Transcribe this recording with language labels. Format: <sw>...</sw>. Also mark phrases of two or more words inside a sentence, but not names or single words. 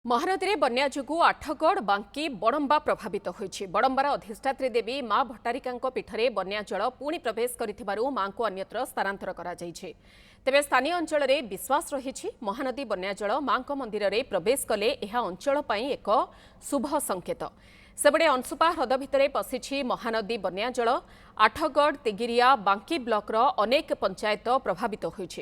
<or>ମହାନଦୀ ବନ୍ୟା ଯୋଗୁ ଆଠଗଡ଼ ବାଙ୍କୀ ବଡ଼ମ୍ବା ପ୍ରଭାବିତ ହୋଇଛି। ବଡ଼ମ୍ବାର ଅଧିଷ୍ଠାତ୍ରୀ ଦେବୀ ମା' ଭଟ୍ଟାରିକା ପୀଠରେ ବନ୍ୟା ଜଳ ପୁଣି ପ୍ରବେଶ କରିଥିବାରୁ ମା'ଙ୍କୁ ଅନ୍ୟତ୍ର ସ୍ଥାନାନ୍ତର କରାଯାଇଛି। ତେବେ ସ୍ଥାନୀୟ ଅଞ୍ଚଳରେ ବିଶ୍ୱାସ ରହିଛି ମହାନଦୀ ବନ୍ୟା ଜଳ ମା'ଙ୍କ ମନ୍ଦିରରେ ପ୍ରବେଶ କଲେ ଏହା ଅଞ୍ଚଳ ପାଇଁ ଏକ ଶୁଭ ସଙ୍କେତ। ସେପଟେ ଅଂଶୁପା ହ୍ରଦ ଭିତରେ ପଶିଛି ମହାନଦୀ ବନ୍ୟା ଜଳ। ଆଠଗଡ଼ ତିଗିରିଆ ବାଙ୍କୀ ବ୍ଲକର ଅନେକ ପଞ୍ଚାୟତ ପ୍ରଭାବିତ ହୋଇଛି।</or>